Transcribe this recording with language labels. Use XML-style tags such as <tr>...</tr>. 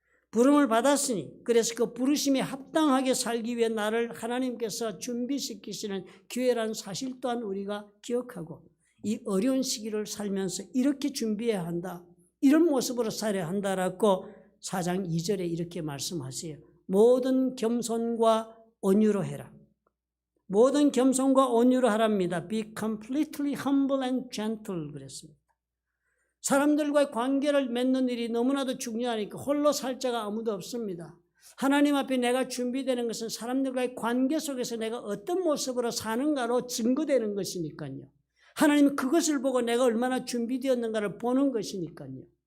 <ko>부름을 받았으니 그래서 그 부르심에 합당하게 살기 위해 나를 하나님께서 준비시키시는 기회라는 사실 또한 우리가 기억하고 이 어려운 시기를 살면서 이렇게 준비해야 한다. 이런 모습으로 살아야 한다라고 4장 2절에 이렇게 말씀하세요. 모든 겸손과 온유로 해라. 모든 겸손과 온유로 하랍니다.</ko> <en>Be completely humble and gentle</en> <ko>그랬습니다. 사람들과의 관계를 맺는 일이 너무나도 중요하니까 홀로 살 자가 아무도 없습니다. 하나님 앞에 내가 준비되는 것은 사람들과의 관계 속에서 내가 어떤 모습으로 사는가로 증거되는 것이니까요. 하나님은 그것을 보고 내가 얼마나 준비되었는가를 보는 것이니까요.</ko>